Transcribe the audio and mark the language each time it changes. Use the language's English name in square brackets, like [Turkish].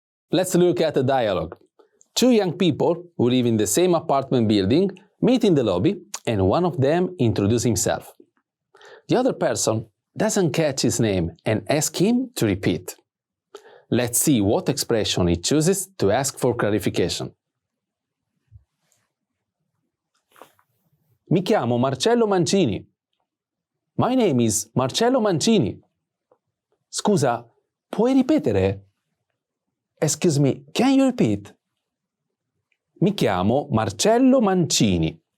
[English] Let's look at the dialogue. Two young people who live in the same apartment building meet in the lobby and one of them introduces himself. The other person doesn't catch his name and asks him to repeat. Let's see what expression he chooses to ask for clarification. [Italian] Mi chiamo Marcello Mancini. [English] My name is Marcello Mancini. [Italian] Scusa, puoi ripetere? [English] Excuse me, can you repeat? [Italian] Mi chiamo Marcello Mancini.